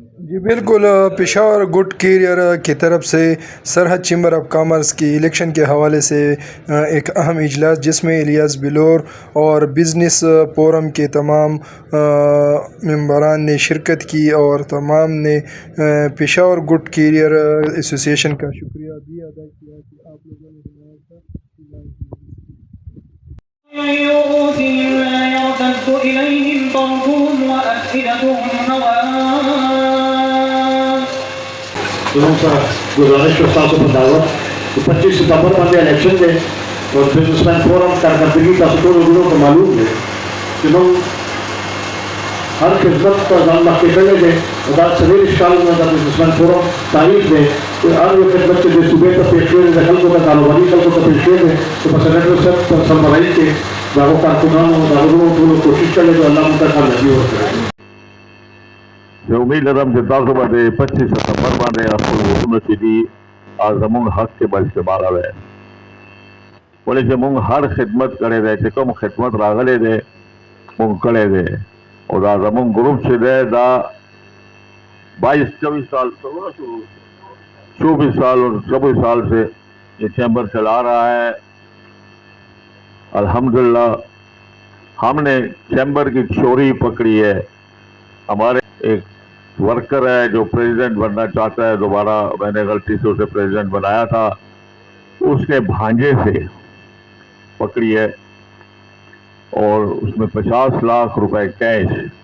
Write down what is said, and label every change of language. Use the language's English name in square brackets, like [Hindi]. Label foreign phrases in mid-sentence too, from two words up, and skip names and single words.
[Urdu] جی بالکل، پشاور گڈ کیریئر کی طرف سے سرحد چیمبر آف کامرس کی الیکشن کے حوالے سے ایک اہم اجلاس جس میں الیاس بلور اور بزنس فورم کے تمام ممبران نے شرکت کی اور تمام نے پشاور گڈ کیریئر ایسوسی ایشن کا شکریہ بھی ادا کیا کہ آپ لوگوں نے حمایت کا اعلان کیا۔ گزارش کرتا ہوں [Pashto] دعوت 25 ستمبر باندې الیکشن دی اور بزنس مین فورم کارکردګي تاسو ټول وګړو ته معلوم دی چې موږ هر خدمت ته ځان مخکې کړی دی او دا څلوېښت کالونه د بزنس مین فورم تاریخ دی چې هر یو خدمت چې د صوبې ته پیش کړی د خلکو ته کاروباري خلکو ته پیش کړی دی چې په سینټر صاحب په سربراهي کې د هغو کارکونانو د هغو ټولو کوشش کړی دی الله موږ ته کامیابي ورکړي. زه امید لرم چې تاسو به د 25 ستمبر باندې خپل ووټونه چې دي زموږ حق کې به استعمالوئ، ولې چې موږ هر خدمت کړی دی چې کوم خدمت راغلی دی موږ کړی دی او دا زموږ ګروپ چې دی دا 22-24 سال 24 سال [Urdu] اور 24 سال سے یہ چیمبر چلا رہا ہے۔ الحمدللہ ہم نے چیمبر کی چوری پکڑی ہے۔ ہمارے ایک ورکر ہے جو پریزیڈنٹ بننا چاہتا ہے دوبارہ، میں نے غلطی سے اسے پریزیڈنٹ بنایا تھا، اس کے بھانجے سے پکڑی ہے اور اس میں 50 لاکھ روپے کیش۔